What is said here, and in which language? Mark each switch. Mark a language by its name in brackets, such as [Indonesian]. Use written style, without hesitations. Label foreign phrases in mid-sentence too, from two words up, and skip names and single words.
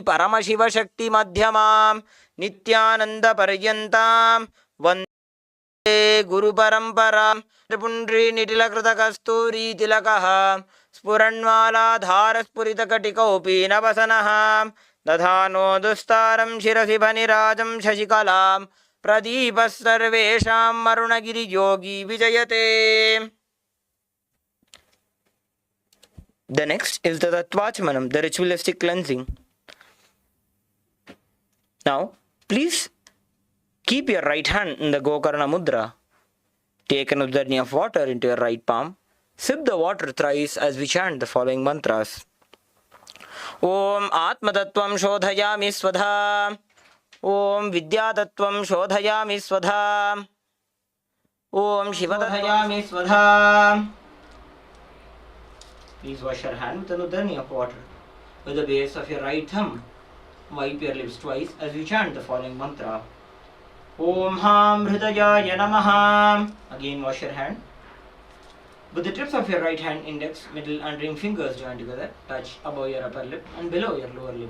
[Sanskrit] परमशिव शक्ति मध्यमम् नित्यानन्द पर्यन्तम् वन्दे गुरु परम्परम् त्रिपुण्ड्रि नितिलकृत कस्तूरि तिलकहम् स्पुरन्वल धर स्पुरित कटिकोपि नवसनहम् दधानो दुस्तरम् शिरसि भनिराजम् शशिकलम् प्रदीपस् सर्वेशम् मरुनगिरि योगि विजयते. [English] The next is the Tattvachmanam, the ritualistic cleansing. Now, please keep your right hand in the Gokarna Mudra. Take an udharni of water into your right palm. Sip the water thrice as we chant the following mantras. [Sanskrit] ओम् आत्मतत्त्वं शोधयामि स्वधा. ओम् विद्यातत्त्वं शोधयामि स्वधा. ओम् शिवधयामि स्वधा. [English] Please wash your hand with an udharni of water. With the base of your right thumb, wipe your lips twice as you chant the following mantra. [Sanskrit] ओम् हं हृदयाय नमः. [English] Again wash your hand. With the tips of your right hand, index, middle and ring fingers joined together, touch above your upper lip and below your lower lip.